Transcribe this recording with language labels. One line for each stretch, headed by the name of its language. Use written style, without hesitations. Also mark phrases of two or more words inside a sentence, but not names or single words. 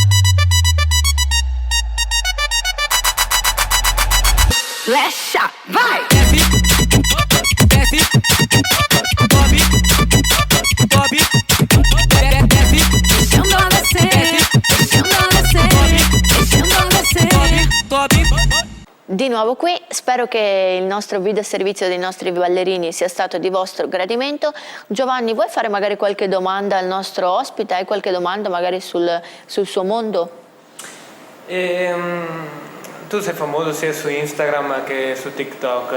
Portuguese: Lesha, vai! Desce, sobe, sobe, desce, Deixando ela descer, deixando ela descer, deixando ela descer. sobe.
Italian: Di nuovo qui, spero che il nostro video servizio dei nostri ballerini sia stato di vostro gradimento. Giovanni, vuoi fare magari qualche domanda al nostro ospite? Hai qualche domanda magari sul suo mondo? Tu sei famoso sia su Instagram che su TikTok.